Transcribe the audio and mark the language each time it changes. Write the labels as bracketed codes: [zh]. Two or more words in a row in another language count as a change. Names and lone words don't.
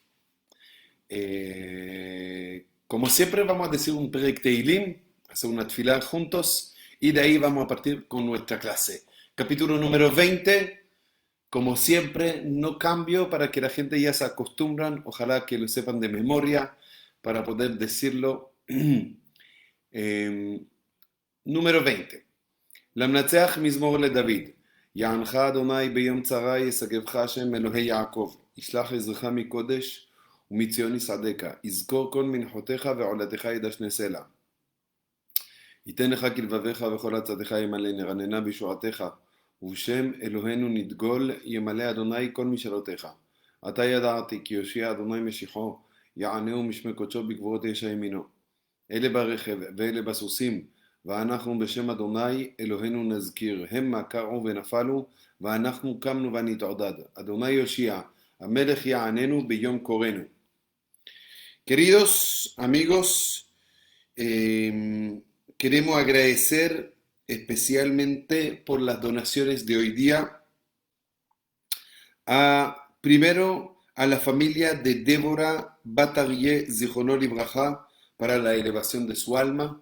[es] Como siempre vamos a decir un [he] פרק תהילים, [es] hacer una tefilá juntos y de ahí vamos a partir con nuestra clase. Capítulo número 20. Como siempre, no cambio para que la gente ya se acostumbran, ojalá que lo sepan de memoria para poder decirlo. Número 20. [he] למנצח מזמור לדוד. יענך אדוני ביום צרה ישגבך השם אלוהי יעקב. ישלח עזרך מקודש ומציון יסעדך. יזכור כל מנחותיך ועולתך ידשנה סלע. ייתן לך כלבביך וכל עצתך ימלא נרננה בישועתך. ובשם אלוהינו נדגול ימלא אדוני כל משאלותיך. עתה ידעתי כי יושיע אדוני משיחו יענהו משמי קודשו בגבורות ישע ימינו. אלה ברכב ואלה בסוסים ואנחנו בשם אדוני אלוהינו נזכיר, המה קרעו ונפלו, ואנחנו קמנו ונתעודד. אדוני יושיע, המלך יעננו ביום קורנו. [es] Queridos amigos, queremos agradecer especialmente por las donaciones de hoy día primero a la familia de Débora Batarie [he] זכרונו לברכה [es] para la elevación de su alma.